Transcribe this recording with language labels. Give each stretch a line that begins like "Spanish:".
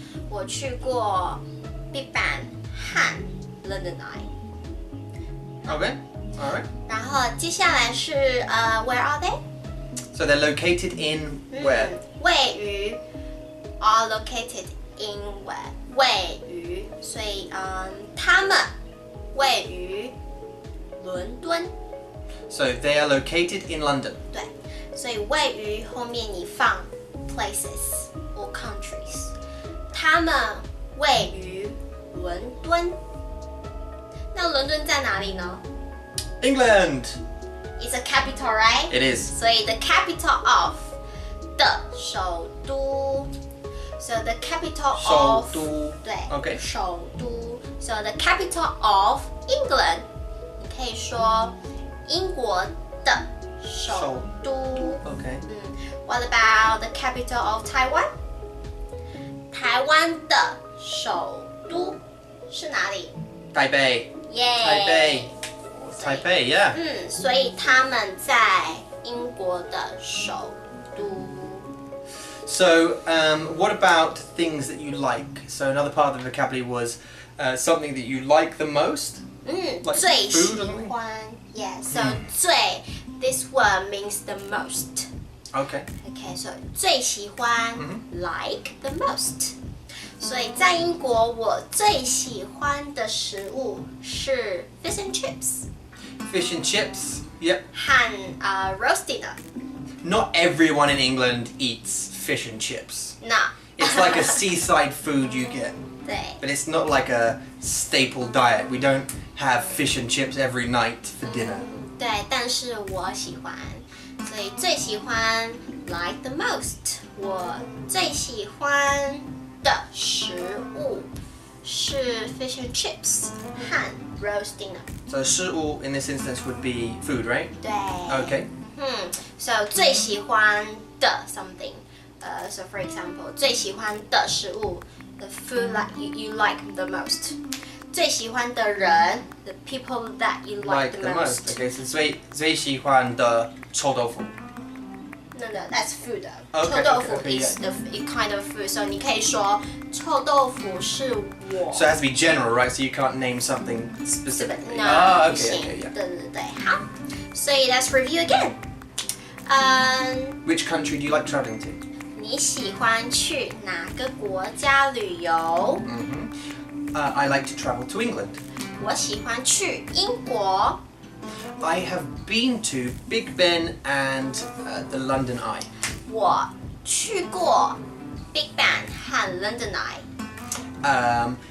Chinese: 我去过 Big Ben 和 London Eye.
English: Okay. All right.
Chinese: 然后接下来是
English: where are they? So they're located in where? 位于 are located in where?
Chinese: 位于，所以他们位于伦敦。
English: So they are located in London.
Chinese: 对，所以位于后面你放
English: places or countries。
Chinese: 他们位于伦敦。那伦敦在哪里呢？
English: England. It's a capital, right? It is.
Chinese: 所以
English: the capital of
Chinese: 的首都。
English: So the capital of
Chinese: 首都。对
English: Okay.
Chinese: 首都。
English: So the capital of England，
Chinese: 你可以说英国的首都。
English: Okay. What about the capital of Taiwan？
Chinese: 台湾的首都是哪里？台北.
English: Yay! Taipei, yeah.
Chinese: 所以他们在英国的首都。
English: So, what about things that you like? So another part of the vocabulary was something that you like the most. Like
Chinese: 最
English: food
Chinese: 喜
English: or something? 欢 ，yeah. So 最 this word means the most. Okay. Okay, so 最喜欢 like the most.
Chinese: 所以在英国，我最喜欢的食物是 fish and chips.
English: Fish and chips. Yep.
Chinese: 和roast dinner.
English: Not everyone in England eats fish and chips. No. It's like a seaside food you get.
Chinese: 对。
English: But it's not like a staple diet. We don't have fish and chips every night for dinner.
Chinese: 对，但是我喜欢，所以最喜欢
English: like the most。
Chinese: 我最喜欢的食物是 fish and chips 和 roast dinner。
English: So 食物 in this instance would be food, right?
Chinese: 对。
English: Okay. So 最喜欢的 something. So for example, 最喜欢的食物 the food that you like the most. 最喜欢的人 the people that you like the most.
Chinese: Okay, so 最喜欢的臭豆腐。
English: No, that's food. Okay,
Chinese: 臭豆腐
English: okay, is the kind of food.
Chinese: So 你可以说臭豆腐是我。
English: So it has to be general, right? So you can't name something specifically. No, okay, okay, yeah.
Chinese: 对对对，好。
English: 所以 let's review again. Which country do you like traveling to?
Chinese: 你喜欢去哪个国家旅游？
English: I like to travel to England.
Chinese: 我喜欢去英国。
English: I have been to Big Ben and the London Eye.
Chinese: 我去过 Big Ben 和 London Eye。